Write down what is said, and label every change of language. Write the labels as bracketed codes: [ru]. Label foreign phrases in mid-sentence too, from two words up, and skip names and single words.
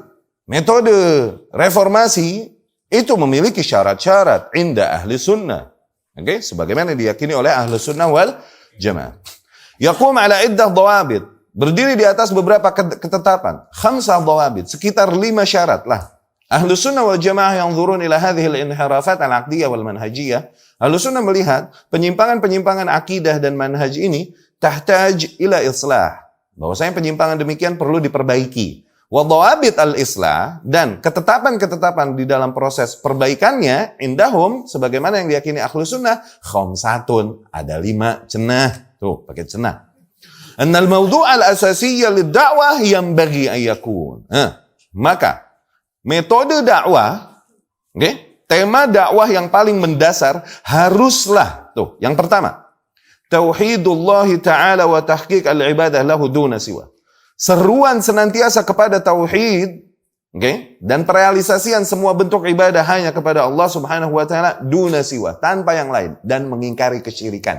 [id] Metode reformasi itu memiliki syarat-syarat [ar] عند أهل السنة. [id] Sebagaimana diyakini oleh [ar] أهل السنة والجماعة. يقوم على عدة ضوابط. [id] Berdiri di atas beberapa ketetapan. [ar] خمسة ضوابط. [id] Sekitar 5 syarat lah. [ar] أهل السنة والجماعة yang يرون إلى هذه الانحرافات العقدية والمنهجية. أهل السنة [id] melihat penyimpangan-penyimpangan akidah dan manhaj ini [ar] تحتاج إلى إصلاح. [id] Bahwasanya penyimpangan demikian perlu diperbaiki. [ar] وضوابط الإصلاح, [id] dan ketetapan-ketetapan di dalam proses perbaikannya indahum sebagaimana yang diyakini [ar] أهل السنة خمسة, [id] ada 5 cenah. Tuh, pakai cenah. [ar] أن الموضوع الأساسي للدعوة ينبغي أن يكون. [id] Maka metode dakwah, tema dakwah yang paling mendasar haruslah, tuh, yang pertama, [ar] توحيد الله تعالى وتحقيق العبادة له دون سواه. [id] Seruan senantiasa kepada tauhid, dan perealisasian semua bentuk ibadah hanya kepada Allah [ar] سبحانه وتعالى دون سواه, [id] tanpa yang lain, dan mengingkari kesyirikan.